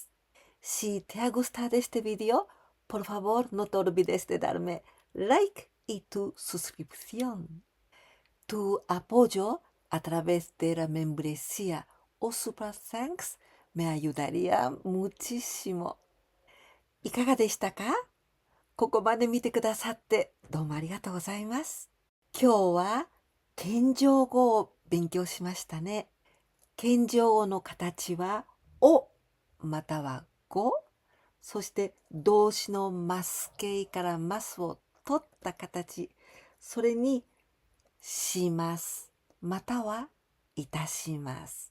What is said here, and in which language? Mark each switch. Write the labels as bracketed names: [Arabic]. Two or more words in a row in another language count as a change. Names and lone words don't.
[Spanish] Si te ha gustado este video, por favor no te olvides de darme like y tu suscripción. Tu apoyo a través de la membresía o Super Thanks me ayudaría muchísimo. [Japanese] いかがでしたか？ここまで見てくださってどうもありがとうございます。今日は謙譲語を勉強しましたね。謙譲語の形はおまたはご、そして動詞のます形からますを取った形、それにしますまたはいたします。